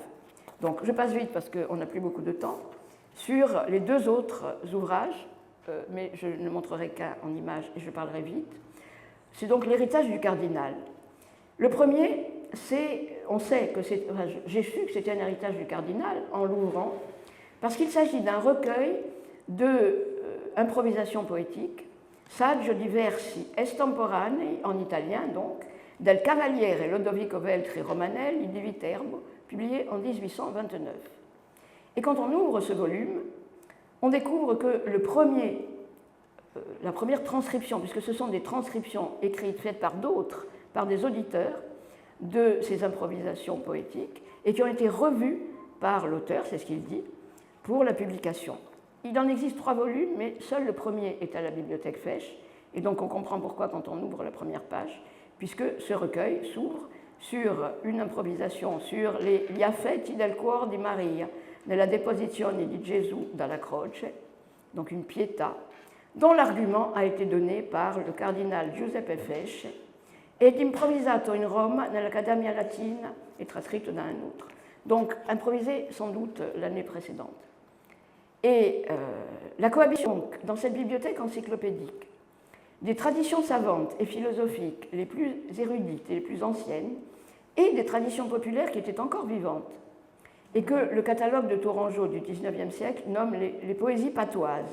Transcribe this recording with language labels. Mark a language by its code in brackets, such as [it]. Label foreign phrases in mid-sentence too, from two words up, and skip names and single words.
[fr] Donc je passe vite parce qu'on n'a plus beaucoup de temps. Sur les 2 autres ouvrages, mais je ne montrerai qu'un en images et je parlerai vite. C'est donc l'héritage du cardinal. Le premier, on sait que j'ai su que c'était un héritage du cardinal en l'ouvrant, parce qu'il s'agit d'un recueil d'improvisation poétique, [it] Saggio di versi estemporanei, [fr] en italien donc, [it] del Cavaliere Lodovico Veltri Romanelli di Viterbo, [fr] publié en 1829. Et quand on ouvre ce volume, on découvre que la première transcription, puisque ce sont des transcriptions écrites, faites par d'autres, par des auditeurs, de ces improvisations poétiques, et qui ont été revues par l'auteur, c'est ce qu'il dit, pour la publication. Il en existe 3 volumes, mais seul le premier est à la bibliothèque Fesch, et donc on comprend pourquoi quand on ouvre la première page, puisque ce recueil s'ouvre sur une improvisation sur les Gli affetti del cuor di Maria nella deposizione di Gesù dalla croce, donc une pietà, dont l'argument a été donné par le cardinal Giuseppe Fesch et [it] improvisato in Roma nell'Accademia Latina [fr] et transcrite d'un autre. Donc improvisé sans doute l'année précédente. Et la cohabitation dans cette bibliothèque encyclopédique des traditions savantes et philosophiques les plus érudites et les plus anciennes et des traditions populaires qui étaient encore vivantes et que le catalogue de Tourangeau du XIXe siècle nomme les poésies patoises.